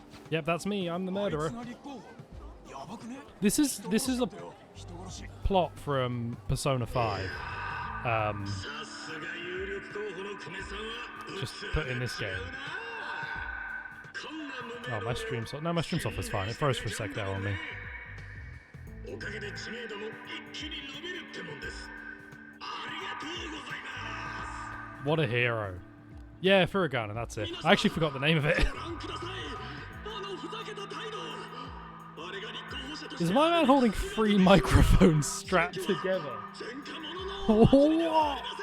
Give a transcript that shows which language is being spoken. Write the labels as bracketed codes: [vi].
[en] Yep, that's me. I'm the murderer. This is a plot from Persona 5. Just put in this game. Oh, my stream's off. No, my stream's off is fine. It froze for a sec there on me. [ja] おかげで知名度も一気に伸びるってもんです。ありがとうございます。 [en] What a hero. Yeah, Furigana, that's it. I actually forgot the name of it. Is my man holding 3 microphones strapped together? What?